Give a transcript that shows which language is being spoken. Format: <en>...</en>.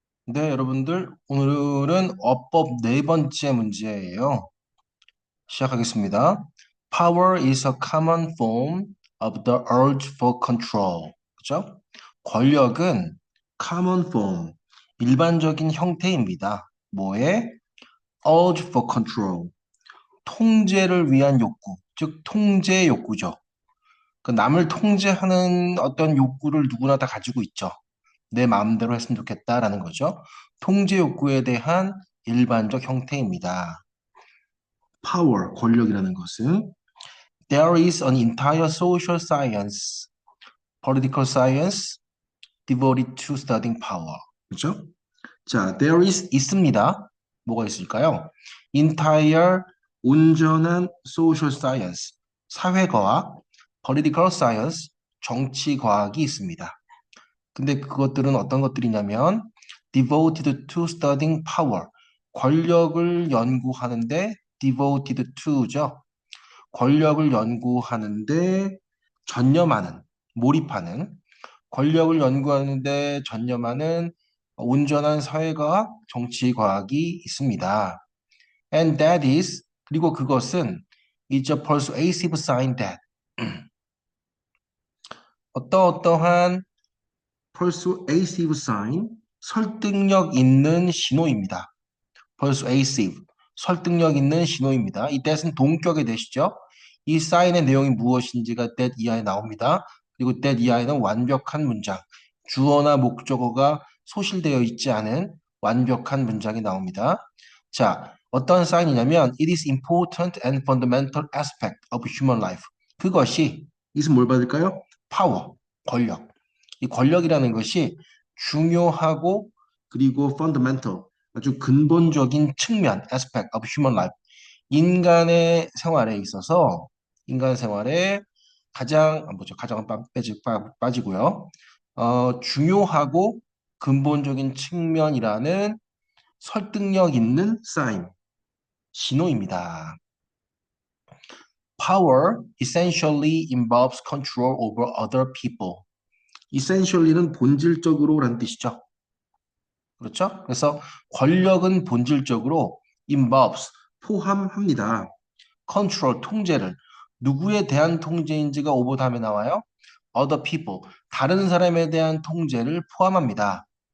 <ko>네, 여러분들, 오늘은 어법 네 번째 문제예요. 시작하겠습니다.</ko> <en>Power is a common form of the urge for control.</en> <ko>그죠? 권력은 common form, 일반적인 형태입니다. 뭐에? urge for control, 통제를 위한 욕구, 즉 통제 욕구죠. 그 남을 통제하는 어떤 욕구를 누구나 다 가지고 있죠. 내 마음대로 했으면 좋겠다라는 거죠. 통제 욕구에 대한 일반적 형태입니다.</ko> <en>Power, 권력이라는 것은 There is an entire social science, political science devoted to studying power.</en> <ko>그렇죠? 자, there is 있습니다. 뭐가 있을까요? Entire 온전한 social science, 사회과학, political science, 정치과학이 있습니다. 근데 그것들은 어떤 것들이냐면 devoted to studying power, 권력을 연구하는데 devoted to죠. 권력을 연구하는데 전념하는, 몰입하는, 권력을 연구하는데 전념하는 온전한 사회과학, 정치과학이 있습니다.</ko> <en>And that is, 그리고 그것은 is a persuasive sign that 어떠한 persuasive sign, 설득력 있는 신호입니다.</en> <ko>persuasive, 설득력 있는 신호입니다. 이 that은 동격의 that이죠. 이 sign의 내용이 무엇인지가 that 이하에 나옵니다. 그리고 that 이하에는 완벽한 문장, 주어나 목적어가 소실되어 있지 않은 완벽한 문장이 나옵니다.</ko> <en>자, 어떤 사인이냐면 it is important and fundamental aspect of human life.</en> <ko>그것이 이것은 뭘 받을까요? power, 권력. 이 권력이라는 것이 중요하고 그리고 fundamental, 아주 근본적인 측면, aspect of human life. 인간의 생활에 있어서 인간 생활에 가장 뭐죠? 가장은 빠지고요. 중요하고 근본적인 측면이라는 설득력 있는 사인, 신호입니다.</ko> <en>Power essentially involves control over other people.</en> <ko>essentially는 본질적으로라는 뜻이죠. 그렇죠? 그래서 권력은 본질적으로 involves, 포함합니다. control, 통제를. 누구에 대한 통제인지가 over 다음에 나와요. other people, 다른 사람에 대한 통제를 포함합니다.</ko>